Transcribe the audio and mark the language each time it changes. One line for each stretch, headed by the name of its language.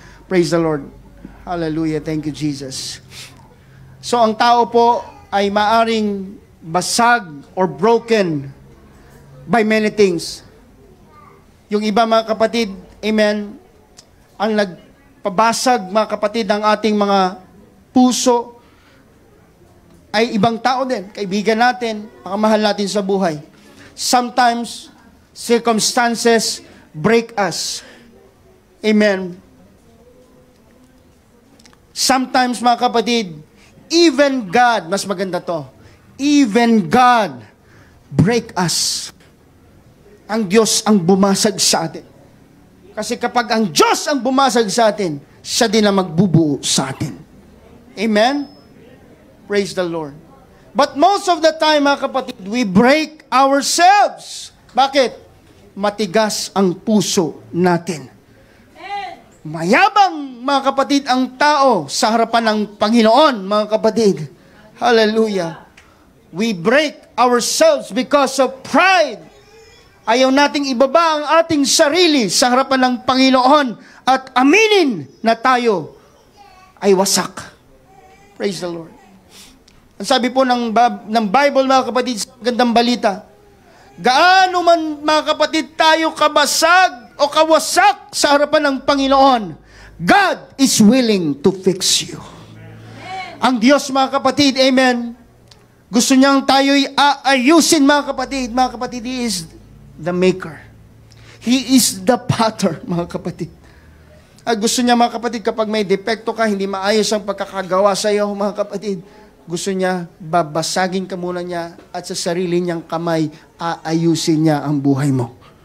English: Praise the Lord. Hallelujah. Thank you, Jesus. So,
Filipino: ang tao po ay maaring basag
English: or broken by many things.
Filipino: Yung iba, mga kapatid, amen, ang nagpabasag, mga kapatid, ng ating mga puso ay ibang tao din, kaibigan natin, mga mahal natin sa buhay.
English: Sometimes, circumstances break us. Amen. Sometimes,
Filipino: mga kapatid,
English: even God,
Filipino: mas maganda to,
English: even God break us.
Filipino: Ang Diyos ang bumasag sa atin. Kasi kapag ang Diyos ang bumasag sa atin, siya din ang magbubuo sa atin.
English: Amen? Praise the Lord. But most of the time,
Filipino: mga kapatid,
English: we break ourselves.
Filipino: Bakit? Matigas ang puso natin. Mayabang, mga kapatid, ang tao sa harapan ng Panginoon, mga kapatid. Hallelujah.
English: We break ourselves because of pride.
Filipino: Ayaw nating ibaba ang ating sarili sa harapan ng Panginoon at aminin na tayo ay wasak.
English: Praise the Lord.
Filipino: Ang sabi po ng Bible, mga kapatid, sa magandang balita, gaano man, mga kapatid, tayo kabasag o kawasak sa harapan ng Panginoon,
English: God is willing to fix you.
Filipino: Ang Diyos, mga kapatid, amen, gusto niyang tayo'y aayusin, mga kapatid. Mga kapatid,
English: He is the maker. He is the potter,
Filipino: mga kapatid. At gusto niya, mga kapatid, kapag may depekto ka, hindi maayos ang pagkakagawa sa iyo, mga kapatid, gusto niya, babasagin ka muna niya at sa sarili niyang kamay, aayusin niya ang buhay mo.